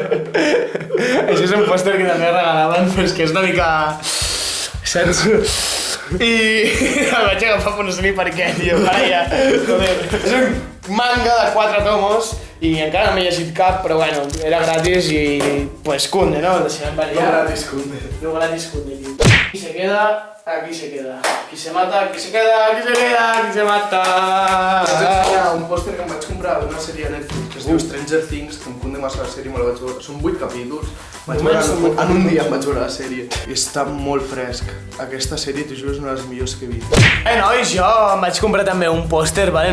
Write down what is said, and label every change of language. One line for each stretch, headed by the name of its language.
Catalan: Això és un pòster que també regalaven, però és que és una mica... Saps? I el vaig agafar però no sé ni per què, tio. Ara ja, joder. És un manga de 4 tomos i encara no m'he llegit cap, però bueno, era gratis i
Spanish: pues cunde, ¿no?
Catalan: El deixarem per allà. No gratis, cunde. No gratis cunde, tio.
Spanish: Aquí se queda, aquí se queda. Aquí se mata, aquí se queda, aquí se queda, aquí se mata.
Catalan: Vaig ensenyar un pòster que em vaig comprar d'una sèrie a Netflix que es diu Stranger Things, que em cunde massa la sèrie, me la vaig veure. Són 8 capítols. En un dia em vaig veure la sèrie. I està molt fresc. Aquesta sèrie, t'ho juro, és una de les millors que he vist. Nois, jo em vaig comprar també un pòster, vale?